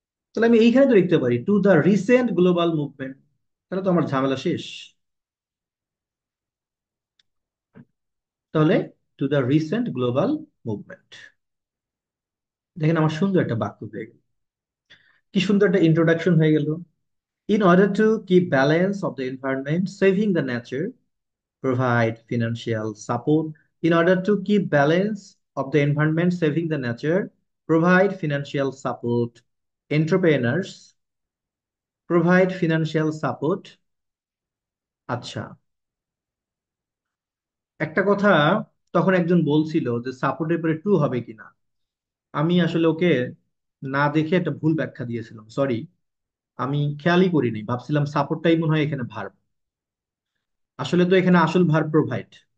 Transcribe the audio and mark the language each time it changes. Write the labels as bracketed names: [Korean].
[Bangla] তাহলে আমি এইখানে তো লিখতে পারি [English] To the recent global movement. [Bangla] তাহলে তো আমার ঝামেলা শেষ। তাহলে [English] To the recent global movement. [Bangla] দেখেন আমার সুন্দর একটা বাক্য হয়ে গেল, কি সুন্দর একটা ইন্ট্রোডাকশন হয়ে গেল। [English] In order to keep balance of the environment, saving the nature, provide financial support. In order to keep balance of the environment, saving the nature, provide financial support. Entrepreneurs provide financial support. [Bangla] আচ্ছা, একটা কথা তখন একজন বলছিল যে সাপোর্টের পরে two হবে কিনা। আমি আসলে ওকে না দেখে একটা ভুল ব্যাখ্যা দিয়েছিলাম, সরি। আমি খেয়ালই করিনি, ভাবছিলাম সাপোর্টটাই মনে হয় এখানে ভার্ব। আসলে তো এখানে আসল ভার্ব প্রোভাইড।